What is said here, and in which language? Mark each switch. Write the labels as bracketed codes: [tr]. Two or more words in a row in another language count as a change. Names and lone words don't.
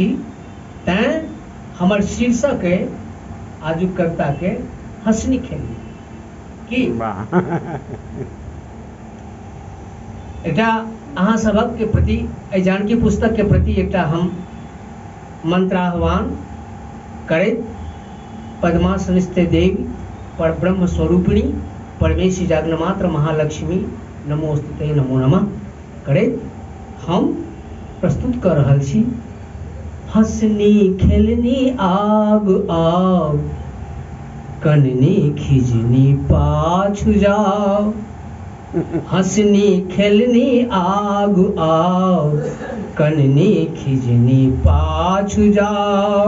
[mai] तैं हमर शीर्षक है आजुक कविता के हंसनी खेलनी। की एकटा अहाँ सबक के प्रति एहि जानकी पुस्तक के प्रति एकटा हम मंत्राह्वान करैत [sa] पद्मासनस्ते देवी परब्रह्म स्वरूपिणी परमेशी जगन्मात्र महालक्ष्मी नमोस्तुते नमो नमः [mai] करैत हम प्रस्तुत कर रहल छी। हंसनी खेलनी आग आग, कननी खिजनी पाछू जाओ। हंसनी खेलनी आग आओ, कननी खिजनी पाछू जाओ।